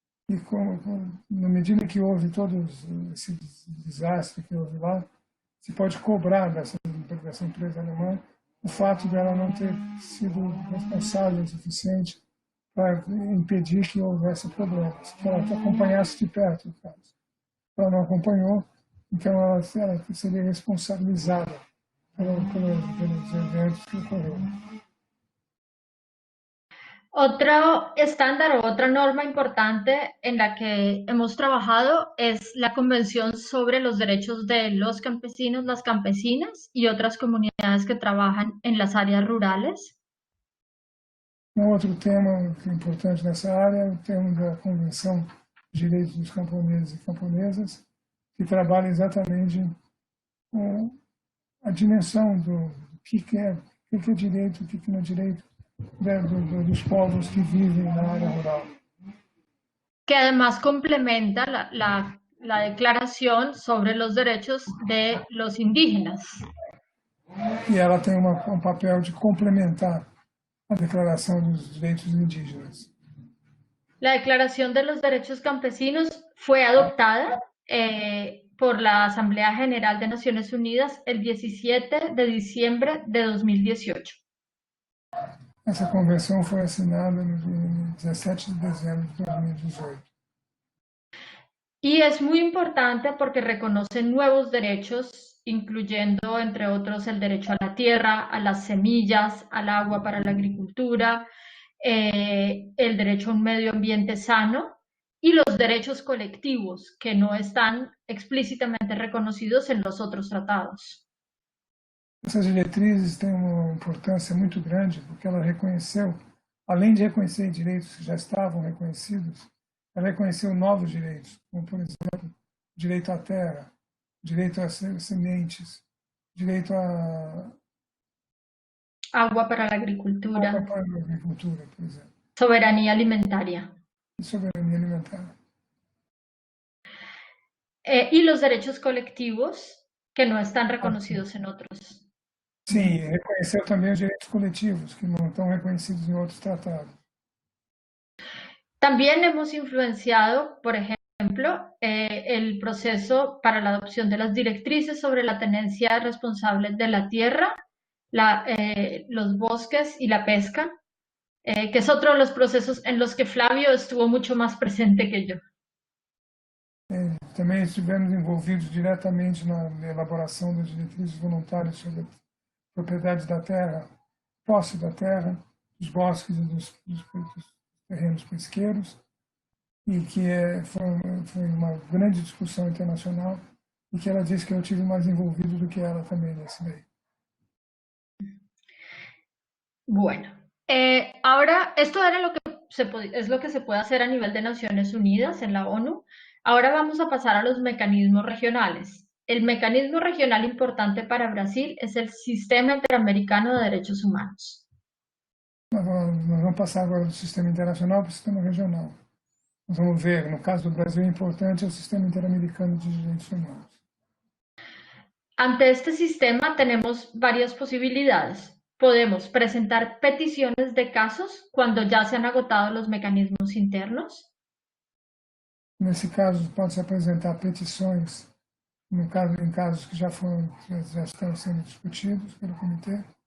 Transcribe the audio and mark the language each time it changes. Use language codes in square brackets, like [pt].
[pt] E na medida que houve todo esse desastre que houve lá, se pode cobrar dessa empresa alemã o fato dela não ter sido responsável o suficiente para impedir que houvesse problemas, que ela acompanhasse de perto o caso. Ela não acompanhou, então ela seria responsabilizada pelos eventos que ocorreram. [es] Otro estándar o otra norma importante en la que hemos trabajado es la Convención sobre los Derechos de los Campesinos, las Campesinas y otras comunidades que trabajan en las áreas rurales. [pt] Um outro tema que é importante nessa área é o tema da Convenção de Direitos dos Camponeses e Camponesas, que trabalha exatamente com a dimensão do que é direito, o que não é direito dos povos que vivem na área rural. [es] Que además complementa la Declaración sobre los Derechos de los Indígenas. [pt] E ela tem um papel de complementar a Declaração dos Direitos Indígenas. [es] La Declaración de los Derechos Campesinos fue adoptada por la Asamblea General de Naciones Unidas el 17 de diciembre de 2018. [pt] Essa convenção foi assinada no dia 17 de dezembro de 2018. [es] Y es muy importante porque reconoce nuevos derechos, incluyendo, entre otros, el derecho a la tierra, a las semillas, al agua para la agricultura, el derecho a un medio ambiente sano y los derechos colectivos que no están explícitamente reconocidos en los otros tratados. [pt] Essas diretrizes têm uma importância muito grande porque ela reconheceu, além de reconhecer direitos que já estavam reconhecidos, ela reconheceu novos direitos, como, por exemplo, direito à terra, direito às sementes, direito a [es] agua para la agricultura, [pt] por exemplo, [es] soberanía alimentaria. [pt] E soberania alimentar. [es] Y los derechos colectivos que no están reconocidos en otros. [pt] Sim, reconheceu também os direitos coletivos, que não estão reconhecidos em outros tratados. [es] También hemos influenciado, por ejemplo, el proceso para la adopción de las directrices sobre la tenencia responsable de la tierra, los bosques y la pesca, que es otro de los procesos en los que Flavio estuvo mucho más presente que yo. [pt] Também estivemos envolvidos diretamente na elaboração das diretrizes voluntárias sobre a propriedade da terra, posse da terra, dos bosques e dos terrenos pesqueiros, e que foi uma grande discussão internacional, e que ela disse que eu tive mais envolvido do que ela também nesse meio. [es] Bueno, ahora esto era es lo que se puede hacer a nivel de Naciones Unidas en la ONU. Ahora vamos a pasar a los mecanismos regionales. El mecanismo regional importante para Brasil es el Sistema Interamericano de Derechos Humanos. [pt] Nós vamos passar agora do sistema internacional para o sistema regional. Nós vamos ver, no caso do Brasil, importante é o Sistema Interamericano de Direitos Humanos. [es] Ante este sistema tenemos varias posibilidades. Podemos presentar peticiones de casos cuando ya se han agotado los mecanismos internos. [pt] Nesse caso, pode-se apresentar petições, no caso, em casos que já estão sendo discutidos pelo comitê.